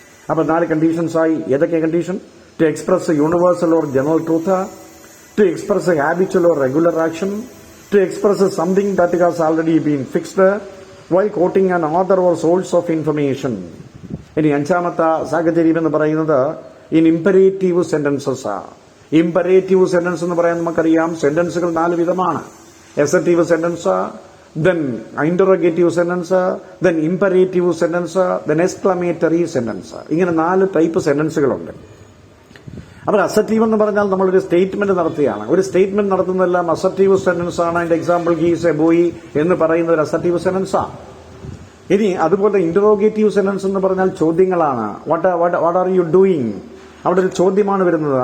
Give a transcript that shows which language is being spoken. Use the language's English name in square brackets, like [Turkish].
[Malayalam] അപ്പൊ 4 കണ്ടീഷൻസ് ആയി. ഏതൊക്കെ condition? [English] To express universal or general truth, to express habitual or regular action, to express something that has already been fixed, by quoting an author or source of information. [Malayalam] ഇനി 5ാമത്തെ സാഹചര്യം എന്ന് പറയുന്നത് [English] In imperative sentences. [Malayalam] ഇംപരേറ്റീവ് sentence എന്ന് പറയാൻ നമുക്കറിയാം സെന്റൻസുകൾ 4 വിധമാണ്. [English] assertive sentence, then interrogative sentence, then imperative sentence, then exclamatory sentence. [Malayalam] ഇങ്ങനെ 4 type സെന്റൻസുകളുണ്ട്. അപ്പോൾ അസർട്ടീവ് എന്ന് പറഞ്ഞാൽ നമ്മളൊരു സ്റ്റേറ്റ്മെന്റ് നടത്തുകയാണ്. ഒരു സ്റ്റേറ്റ്മെന്റ് നടത്തുന്നതെല്ലാം അസർട്ടീവ് സെന്റൻസ് ആണ്. അതിന്റെ എക്സാമ്പിൾ [English] he's a boy [Malayalam] എന്ന് പറയുന്നത് ഒരു അസർട്ടീവ് സെന്റൻസ് ആണ്. ഇനി അതുപോലെ ഇന്ററോഗേറ്റീവ് സെന്റൻസ് എന്ന് പറഞ്ഞാൽ ചോദ്യങ്ങളാണ്. [English] what are you doing, [Malayalam] അവിടെ ഒരു ചോദ്യമാണ് വരുന്നത്.